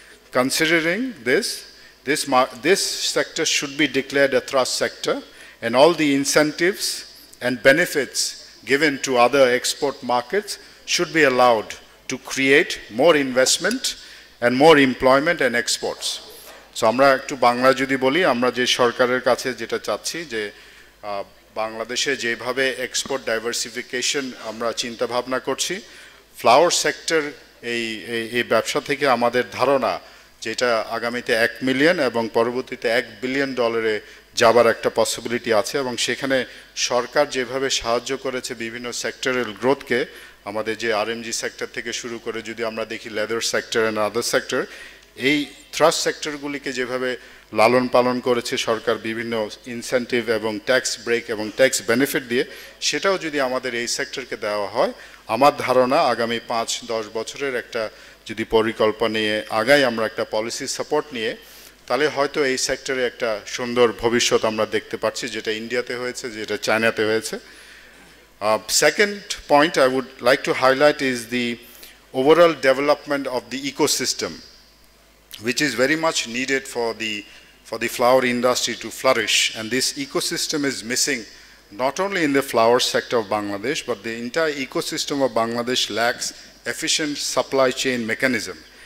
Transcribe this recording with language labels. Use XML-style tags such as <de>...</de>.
<en>Considering this sector should be declared a thrust sector, and all the incentives and benefits given to other export markets should be allowed to create more investment and more employment and exports.</en> <bn>So আমরা একটু বাংলা যদি বলি, আমরা যে সরকারের কাছে যেটা চাচ্ছি যে বাংলাদেশে যেভাবে এক্সপোর্ট ডাইভার্সিফিকেশন আমরা চিন্তা ভাবনা করছি, ফ্লাওয়ার সেক্টর এই ব্যবসা থেকে আমাদের ধারণা যেটা আগামীতে 1 মিলিয়ন এবং পরবর্তীতে $1 বিলিয়ন যাবার একটা পসিবিলিটি আছে, এবং সেখানে সরকার যেভাবে সাহায্য করেছে বিভিন্ন সেক্টরাল গ্রোথকে, আমাদের যে আরএমজি সেক্টর থেকে শুরু করে যদি আমরা দেখি leather sector and other sector, এই থ্রাস্ট সেক্টরগুলিকে যেভাবে লালন পালন করেছে সরকার বিভিন্ন ইনসেন্টিভ এবং ট্যাক্স ব্রেক এবং ট্যাক্স বেনিফিট দিয়ে, সেটাও যদি আমাদের এই সেক্টরকে দেওয়া হয়, আমার ধারণা আগামী 5-10 বছরের একটা যদি পরিকল্পনা নিয়ে আগাই আমরা একটা পলিসি সাপোর্ট নিয়ে, তাহলে হয়তো এই সেক্টরে একটা সুন্দর ভবিষ্যৎ আমরা দেখতে পাচ্ছি, যেটা ইন্ডিয়াতে হয়েছে, যেটা চায়নাতে হয়েছে।</bn> <en>Second point I would like to highlight is the overall development of the ecosystem, which is very much needed for the flower industry to flourish. And this ecosystem is missing not only in the flower sector of Bangladesh, but the entire ecosystem of Bangladesh lacks efficient supply chain mechanism.</en>